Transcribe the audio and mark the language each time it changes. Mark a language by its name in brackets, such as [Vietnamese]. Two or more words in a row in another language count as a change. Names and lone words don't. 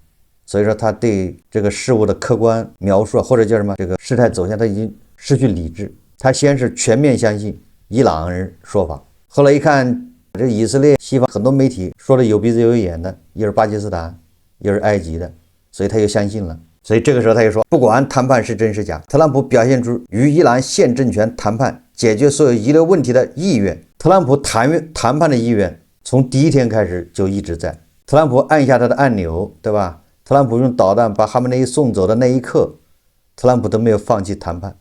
[Chinese] 所以說他對這個事物的客觀描述或者叫什麼這個事態走向，他已經失去理智。他先是全面相信伊朗人說法，後來一看這以色列西方很多媒體說的有鼻子有眼的，又是巴基斯坦又是埃及的，所以他又相信了。所以这個時候他就說，不管談判是真是假，特朗普表現出與伊朗現政權談判解決所有遺留問題的意願。特朗普談判的意願從第一天開始就一直在。特朗普按下他的按鈕，對吧？特朗普用導彈把哈梅內伊送走的那一刻，特朗普都沒有放棄談判。